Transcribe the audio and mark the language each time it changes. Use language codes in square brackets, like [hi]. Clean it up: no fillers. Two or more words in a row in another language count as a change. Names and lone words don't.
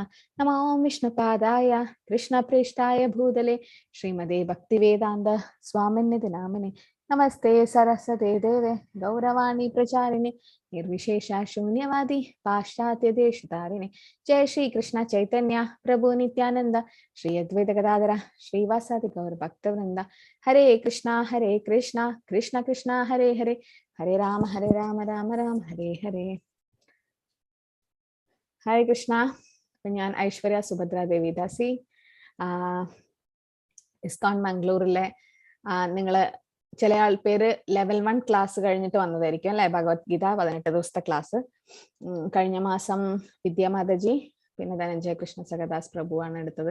[sa] नमो ॐ विष्णुपादाय कृष्ण प्रेष्ठाय भूतले श्रीमते भक्तिवेदान्त स्वामिनिति नामिने नमस्ते सारस्वते देवे गौरवाणी प्रचारिणे निर्विशेष शून्यवादि पाश्चात्य देशतारिणे जय श्री कृष्ण चैतन्य प्रभु नित्यानन्द श्री अद्वैत गदाधर श्री वासादि गौर भक्तवृन्द हरे कृष्ण कृष्ण कृष्ण हरे हरे हरे राम राम राम हरे हरे. हरे कृष्ण. [ml] ഞാൻ ഐശ്വര്യ സുഭദ്ര ദേവിദാസി. ഇസ്കോൺ മംഗ്ലൂരിലെ നിങ്ങള് ചില ആൾപേര് [en] level 1 class [ml] കഴിഞ്ഞിട്ട് വന്നതായിരിക്കും അല്ലെ. ഭഗവത്ഗീത 18 ദിവസത്തെ ക്ലാസ് കഴിഞ്ഞ മാസം വിദ്യാമാതാജി പിന്നെ ധനഞ്ജയ കൃഷ്ണ സഗദാസ് പ്രഭു ആണ് എടുത്തത്.